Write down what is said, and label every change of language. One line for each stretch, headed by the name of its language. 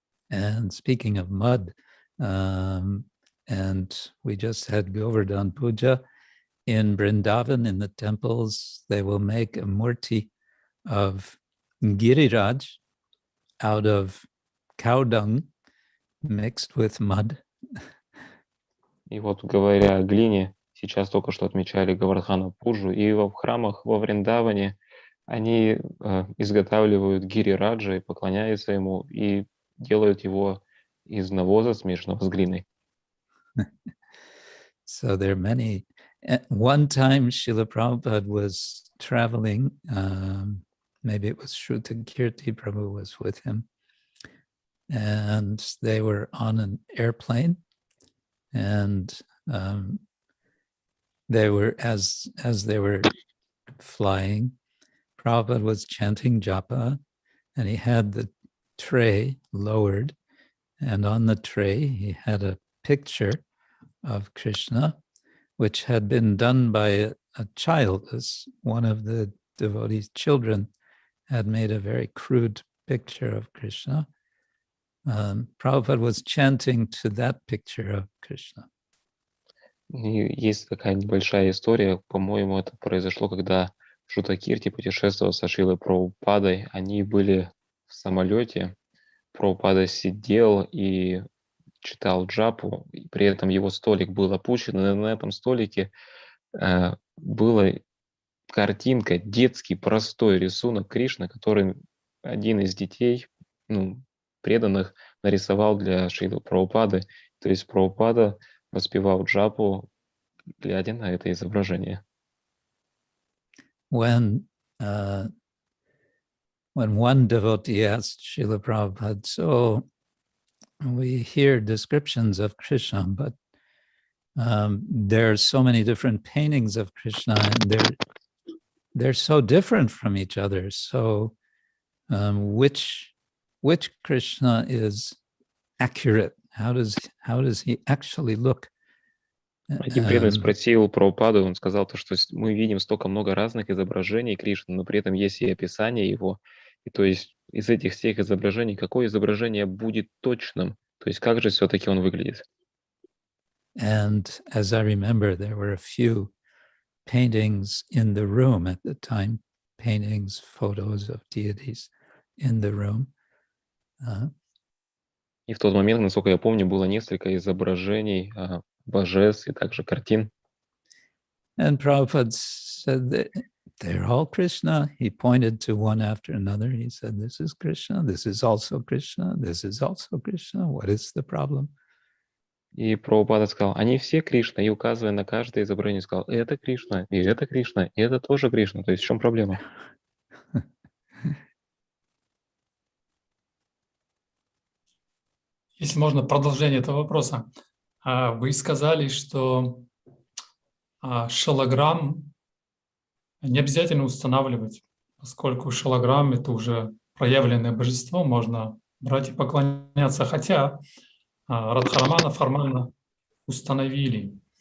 English: And speaking of mud, and we just had Govardhan Puja in Vrindavan, in the temples, they will make a murti of Giriraj out of cow dung mixed with mud.
Russian: И вот, говоря о глине, сейчас только что отмечали Говардхана Пуджу, и в храмах во Вриндаване они изготавливают гирираджа и поклоняются ему, и делают его из навоза, смешанного с глиной.
English: So there are many. One time Srila Prabhupada was traveling, maybe it was Shrutakirti Prabhu was with him, and they were on an airplane, and they were, as they were flying, Prabhupada was chanting japa, and he had the tray lowered, and on the tray he had a picture of Krishna, which had been done by a child. One of the devotees' children had made a very crude picture of Krishna. Prabhupada was chanting to that picture of Krishna.
Russian: И есть такая небольшая история, по-моему, это произошло, когда Шрутакирти путешествовал со Шрилой Прабхупадой. Они были в самолете, Прабхупада сидел и читал джапу, и при этом его столик был опущен, и на этом столике была картинка, детский простой рисунок Кришны, который один из детей, преданных, нарисовал для Шрилы Прабхупады. То есть Прабхупада воспевал джапу, глядя на это изображение.
English: When one devotee asked Srila Prabhupada, so we hear descriptions of Krishna, but there are so many different paintings of Krishna, and they're so different from each other. So which Krishna is accurate? How does he actually look?
Russian: Один преданный спросил Прабхупаду, он сказал, что мы видим столько много разных изображений Кришны, но при этом есть и описание его. И то есть из этих всех изображений, какое изображение будет точным? То есть как же все-таки он выглядит?
English: And as I remember, there were a few paintings in the room at the time, paintings, photos of deities in the room.
Russian: И в тот момент, насколько я помню, было несколько изображений божеств и также картин.
English: And Prabhupada said that they're all Krishna. He pointed to one after another. He said, this is Krishna, this is also Krishna, this is also Krishna. What is the problem?
Russian: И Прабхупада сказал, они все Кришна, и указывая на каждое изображение, сказал, это Кришна, и это Кришна, и это тоже Кришна. То есть в чем проблема? Если можно, продолжение этого вопроса. Вы сказали, что шалограмм не обязательно устанавливать, поскольку шалограмм — это уже проявленное божество, можно брать и поклоняться, хотя Радхарамана формально установили.